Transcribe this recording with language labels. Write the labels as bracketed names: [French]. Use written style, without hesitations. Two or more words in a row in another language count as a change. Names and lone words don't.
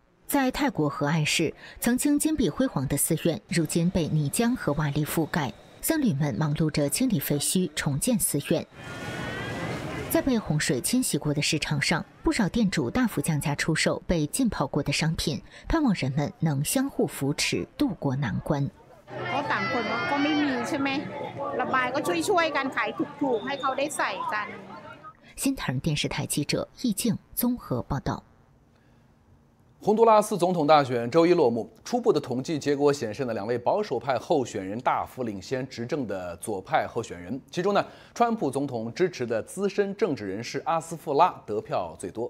[Chinese] 在泰国和岸市，曾经金碧辉煌的寺院，如今被泥浆和瓦砾覆盖，僧侣们忙碌着清理废墟，重建寺院。在被洪水侵袭过的市场上，不少店主大幅降价出售被浸泡过的商品，盼望人们能相互扶持，渡过难关。 [Thai] ก็ต่างคนก็ไม่มีใช่ไหมระบายก็ช่วยกันขายถูกๆให้เขาได้ใส่กัน。 [Chinese] 新唐人电视台记者易静综合报道。洪都拉斯总统大选周一落幕，初步的统计结果显示呢，2位保守派候选人大幅领先执政的左派候选人。其中呢，川普总统支持的资深政治人士阿斯富拉得票最多。